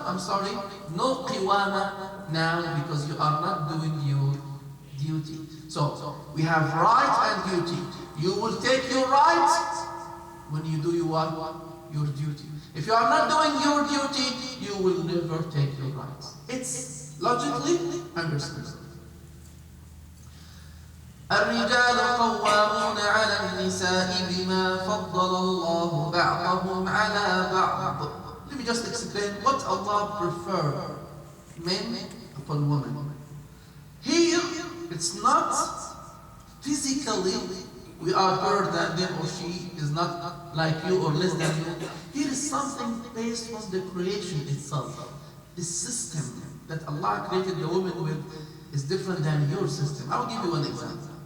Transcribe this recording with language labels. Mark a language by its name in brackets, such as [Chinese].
[English] I'm sorry, no Qewamah now because you are not doing your duty. So, we have right and duty. You will take your right when you do your duty. If you are not doing your duty, you will never take your rights. It's logically understood. [Arabic] الرجال قوامون على النساء بما فضل الله بعضهم على بعض. [English] Let me just explain what Allah prefers men upon women. Here, it's not physically we are better than them or she is not like you or less than you. Here is something based on the creation itself. The system that Allah created the woman with is different than your system. I will give you one example.